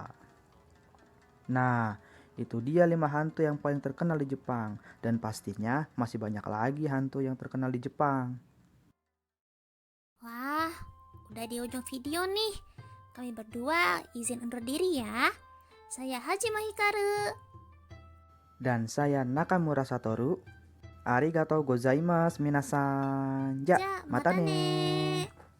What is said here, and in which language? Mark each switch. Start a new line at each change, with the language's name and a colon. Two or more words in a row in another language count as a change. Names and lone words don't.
Indonesian: Nah, itu dia 5 hantu yang paling terkenal di Jepang. Dan pastinya masih banyak lagi hantu yang terkenal di Jepang. Wah, udah di ujung video nih. Kami berdua izin undur diri ya. Saya Hajime Hikaru. Dan saya Nakamura Satoru.
Japanese: ありがとうございます 皆さん. Ja, Ja, mata mata ne. ne.